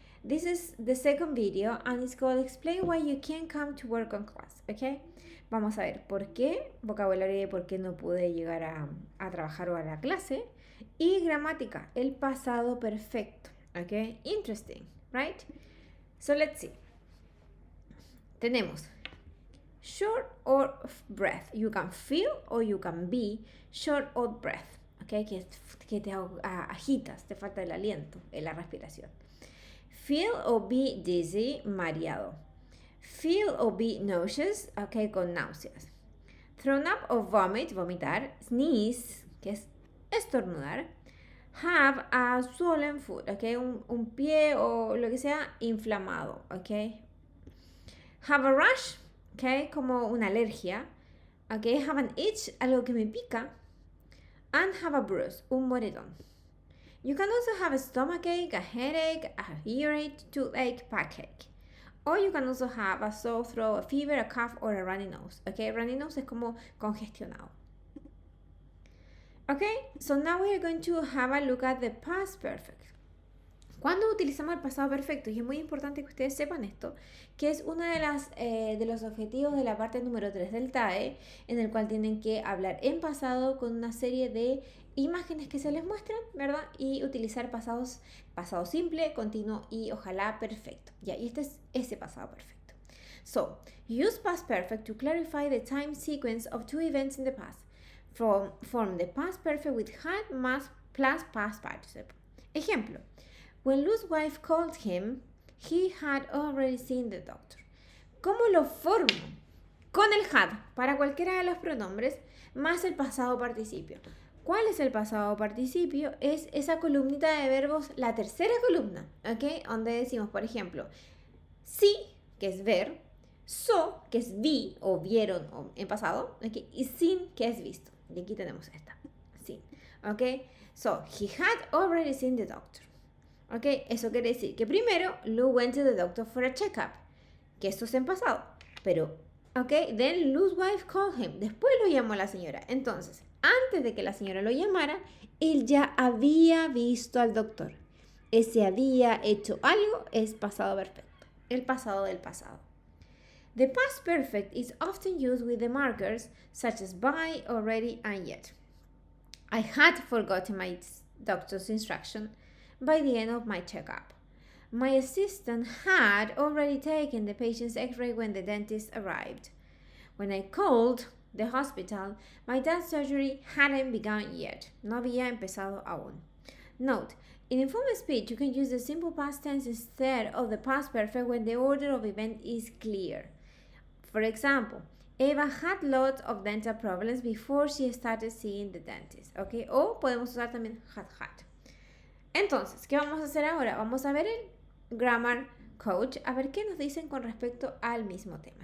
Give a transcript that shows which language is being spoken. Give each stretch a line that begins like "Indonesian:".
English: This is the second video and it's called Explain why you can't come to work on class, okay.
Spanish: Vamos a ver por qué, vocabulario de por qué no pude llegar a trabajar o a la clase, y gramática, el pasado perfecto, okay.
English: Interesting, right? So let's see.
Spanish: Tenemos
English: short of breath. You can feel or you can be short of breath.
Spanish: Okay, que te agitas, te falta el aliento en la respiración.
English: Feel or be dizzy,
Spanish: mareado.
English: Feel or be nauseous, okay,
Spanish: con náuseas.
English: Thrown up or vomit,
Spanish: vomitar.
English: Sneeze,
Spanish: que es estornudar.
English: Have a swollen foot,
Spanish: okay, un pie o lo que sea inflamado, okay.
English: Have a rash, okay,
Spanish: como una alergia.
English: Okay, have an itch,
Spanish: algo que me pica.
English: And have a bruise,
Spanish: un moretón.
English: You can also have a stomachache, a headache, a earache, toothache, backache. Or you can also have a sore throat, a fever, a cough, or a runny nose. Okay, runny nose
Spanish: es como congestionado.
English: Okay, so now we are going to have a look at the past perfect.
Spanish: ¿Cuándo utilizamos el pasado perfecto? Y es muy importante que ustedes sepan esto, que es uno de los objetivos de la parte número 3 del TAE, en el cual tienen que hablar en pasado con una serie de imágenes que se les muestran, ¿verdad? Y utilizar pasado simple, continuo y ojalá perfecto. Ya, y este es ese pasado perfecto.
English: So, use past perfect to clarify the time sequence of two events in the past. Form the past perfect with had plus past participle.
Spanish: Ejemplo.
English: When Lou's wife called him, he had already seen the doctor.
Spanish: ¿Cómo lo formo? Con el had, para cualquiera de los pronombres, más el pasado participio. ¿Cuál es el pasado participio? Es esa columnita de verbos, la tercera columna, ¿ok? Donde decimos, por ejemplo, sí, que es ver, so, que es vi o vieron en pasado, ¿ok? Y sin, que es visto. Y aquí tenemos esta, sin, ¿ok?
English: So, he had already seen the doctor.
Spanish: Ok, eso quiere decir que primero
English: Lou went to the doctor for a checkup,
Spanish: que esto es en pasado, pero, ok,
English: then Lou's wife called him,
Spanish: después lo llamó la señora. Entonces, antes de que la señora lo llamara, él ya había visto al doctor. Ese había hecho algo es pasado perfecto, el pasado del pasado.
English: The past perfect is often used with the markers such as by, already, and yet. I had forgotten my doctor's instruction by the end of my checkup. My assistant had already taken the patient's x-ray when the dentist arrived. When I called the hospital, my dad's surgery hadn't begun yet.
Spanish: No había empezado aún.
English: Note, in informal speech, you can use the simple past tense instead of the past perfect when the order of event is clear. For example, Eva had lots of dental problems before she started seeing the dentist. Okay?
Spanish: O podemos usar también had. Entonces, ¿qué vamos a hacer ahora? Vamos a ver el Grammar Coach, a ver qué nos dicen con respecto al mismo tema.